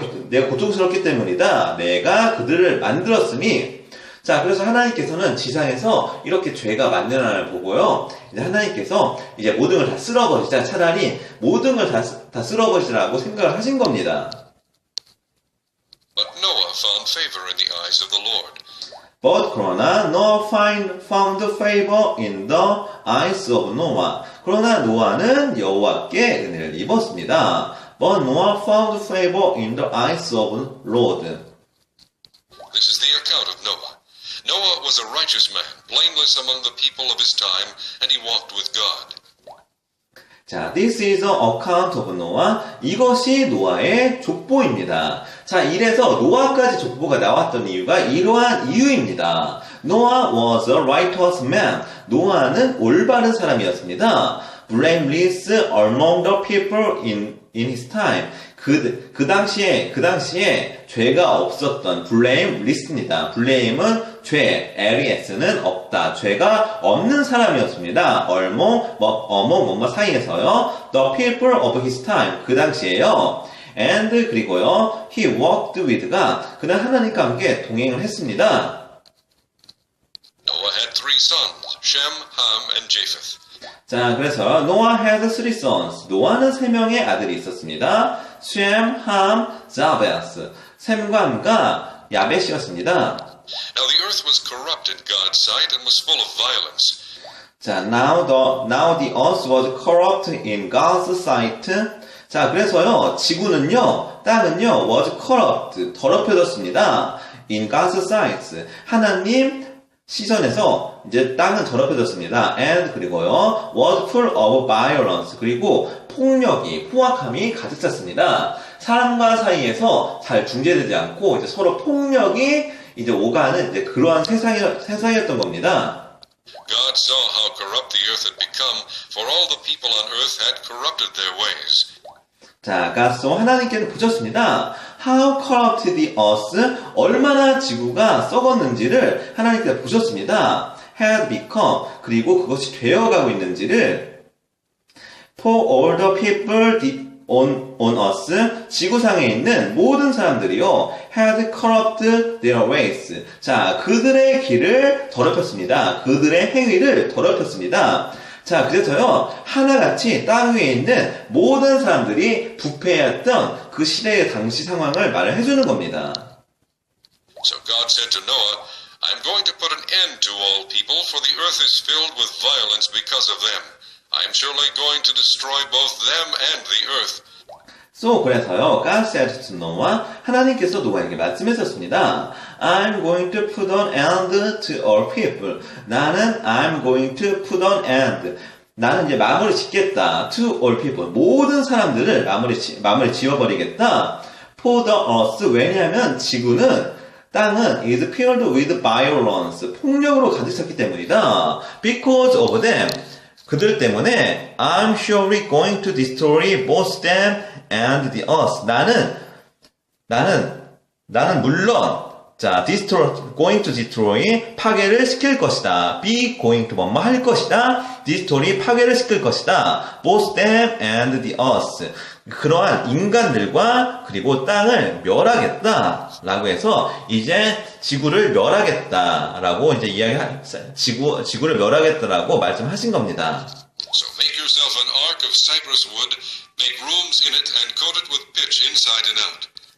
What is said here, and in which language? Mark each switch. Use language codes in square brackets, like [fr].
[ko] 내가 고통스럽기 때문이다. 내가 그들을 만들었으니. 자, 그래서 하나님께서는 지상에서 이렇게 죄가 만연함을 보고요. 이제 하나님께서 이제 모든 걸 다 쓸어버리자. 차라리 모든 걸 다 쓸어버리자라고 생각을 하신 겁니다. [en] But Noah found favor in the eyes of the Lord. But 그러나 Noah found favor in the eyes of Noah. [ko] 그러나 노아는 여호와께 은혜를 입었습니다. [en] But Noah found favor in the eyes of Lord. This is the account of Noah. Noah was a righteous man, blameless among the people of his time, and he walked with God. 자, this is an account of Noah. [ko] 이것이 노아의 족보입니다. 자, 이래서 노아까지 족보가 나왔던 이유가 이러한 이유입니다. [en] Noah was a righteous man. [ko] 노아는 올바른 사람이었습니다. [en] blameless among the people in his time. [ko] 그 당시에 죄가 없었던 blameless입니다. blame은 죄, les는 없다. 죄가 없는 사람이었습니다. among 뭐뭐 사이에서요. [en] The people of his time. [ko] 그 당시에요. [en] And [ko] 그리고요. [en] He walked with [ko] 가 그는 하나님과 함께 동행을 했습니다. [en] Noah had 3 sons, Shem, Ham, and Japheth. 자, 그래서 Noah had 3 sons. [ko] 노아는 3명의 아들이 있었습니다. 셈, 함, 자베스. 셈과 함과 야벳이었습니다. [en] Now the earth was corrupt in God's sight and was full of violence. 자, now the earth was corrupt in God's sight. [ko] 자, 그래서요, 지구는요, 땅은요, [en] was corrupt, [ko] 더럽혀졌습니다. [en] in God's sight. [ko] 하나님 시선에서 이제 땅은 더럽혀졌습니다. [en] and [ko] 그리고요, [en] was full of violence. [ko] 그리고 포악함이 가득 찼습니다. 사람과 사이에서 잘 중재되지 않고 이제 서로 폭력이 이제 오가는 이제 그러한 세상이었던 겁니다. [en] God saw how corrupt the earth had become, for all the people on earth had corrupted their ways. [ko] 자, 가서 하나님께서 보셨습니다. [en] How corrupted the earth, [ko] 얼마나 지구가 썩었는지를 하나님께서 보셨습니다. [en] had become, [ko] 그리고 그것이 되어가고 있는지를 [en] for all the people on earth, [ko] 지구상에 있는 모든 사람들이요, [en] had corrupted their ways. [ko] 자, 그들의 길을 더럽혔습니다. 그들의 행위를 더럽혔습니다. 자, 그래서요, 하나같이 땅 위에 있는 모든 사람들이 부패했던 그 시대의 당시 상황을 말을 해주는 겁니다. [en] So God said to Noah, I'm going to put an end to all people, for the earth is filled with violence because of them. I am surely going to destroy both them and the earth. So, [ko] 그래서요, [en] God said to Noah, [ko] 하나님께서 노아에게 말씀하셨습니다. [en] I'm going to put an end to all people. [ko] 나는 [en] I'm going to put an end. [ko] 나는 이제 마무리 짓겠다. [en] To all people. [ko] 모든 사람들을 마무리 지어버리겠다. [en] For the earth. [ko] 왜냐하면 지구는 땅은 [en] is filled with violence. [ko] 폭력으로 가득 찼기 때문이다. [en] Because of them. [ko] 그들 때문에 [en] I'm surely going to destroy both them and the earth. [ko] 나는 물론 [en] going to destroy [ko] 파괴를 시킬 것이다. [en] be going to [ko] 뭐뭐 할 것이다. destroy 파괴를 시킬 것이다. [en] both them and the earth. [ko] 그러한 인간들과 그리고 땅을 멸하겠다라고 해서 이제 지구를 멸하겠다라고 이제 지구를 멸하겠다라고 말씀하신 겁니다. [en] So make yourself an ark of cypress wood, make rooms in it, and coat it with pitch inside and out.